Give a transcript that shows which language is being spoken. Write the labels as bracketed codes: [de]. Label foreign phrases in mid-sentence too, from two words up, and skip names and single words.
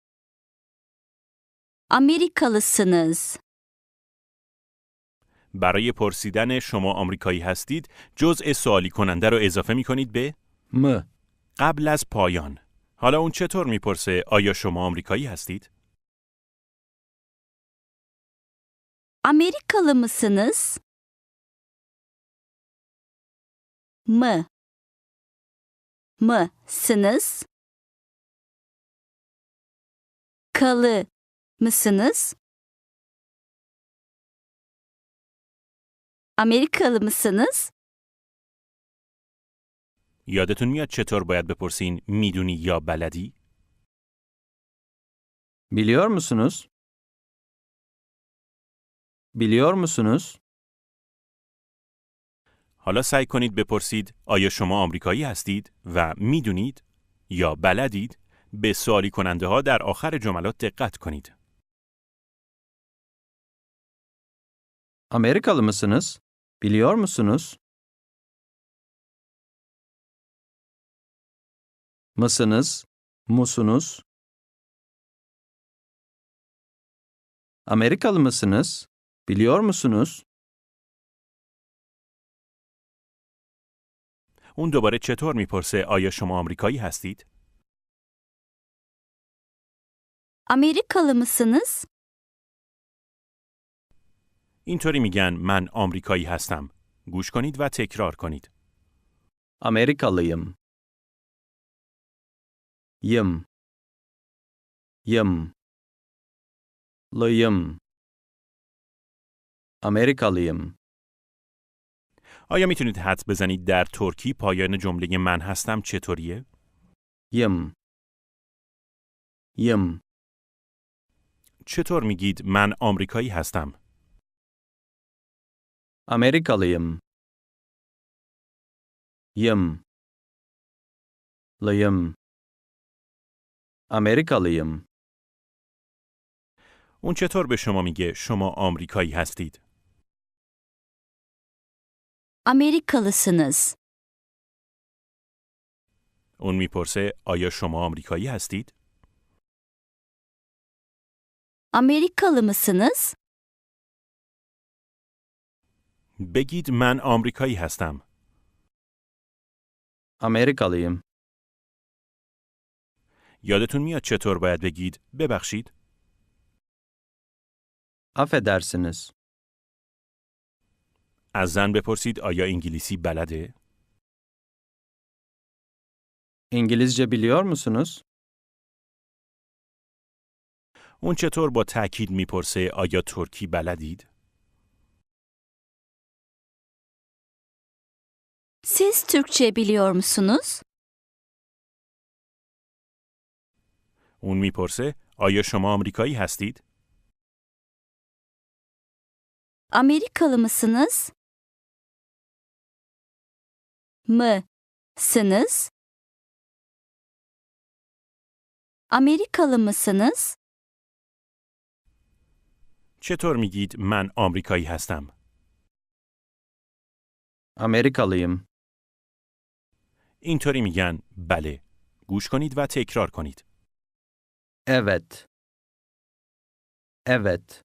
[tr] Amerikalısınız. [fa] برای پرسیدن شما آمریکایی هستید، جزء سوالی کننده رو اضافه میکنید به [tr] M. [fa] قبل از پایان. حالا اون چطور میپرسه آیا شما آمریکایی هستید؟ [tr] Amerikalı mısınız? Mısınız? Kalı mısınız? Amerikalı mısınız? [fa] یادتون میاد چطور باید بپرسین میدونی یا بلدی؟ [tr] Biliyor musunuz? Biliyor musunuz? [fa] حالا سعی کنید بپرسید آیا شما آمریکایی هستید و میدونید یا بلدید؟ به سوالی کننده ها در آخر جملات دقت کنید. [tr] Amerikalı mısınız? Biliyor musunuz? Mısınız? Musunuz? Amerikalı mısınız? Biliyor musunuz? [fa] اون دوباره چطور میپرسه آیا شما آمریکایی هستید؟ [tr] Amerikalı mısınız? [fa] اینطوری میگن من آمریکایی هستم. گوش کنید و تکرار کنید. [tr] Amerikalıyım. Yım. Yım. Lıyım. Amerikalıyım. [fa] آیا میتونید حدس بزنید در ترکی پایان جمله من هستم چطوریه؟ [tr] Yım. Yım. [fa] چطور میگید من آمریکایی هستم؟ [tr] Amerikalıyım. Yım. Lıyım. Amerikalıyım. [fa] اون چطور به شما میگه شما آمریکایی هستید؟ [tr] Amerikalısınız. [fa] اون میپرسه آیا شما آمریکایی هستید؟ [tr] Amerikalı mısınız? [fa] بگید من آمریکایی هستم. [tr] Amerikalıyım. [fa] یادتون میاد چطور باید بگید ببخشید؟ [tr] Affedersiniz. [fa] از زن بپرسید آیا انگلیسی بلده؟ [tr] İngilizce biliyor musunuz? [fa] اون چطور با تأکید میپرسه آیا ترکی بلدید؟ [tr] Siz Türkçe biliyor musunuz? [fa] اون میپرسه آیا شما آمریکایی هستید؟ [tr] Amerikalı mısınız? Mısınız? Amerikalı mısınız? [fa] چطور میگید من آمریکایی هستم؟ [tr] Amerikalıyım. [fa] اینطوری میگن بله. گوش کنید و تکرار کنید. [tr] Evet. Evet.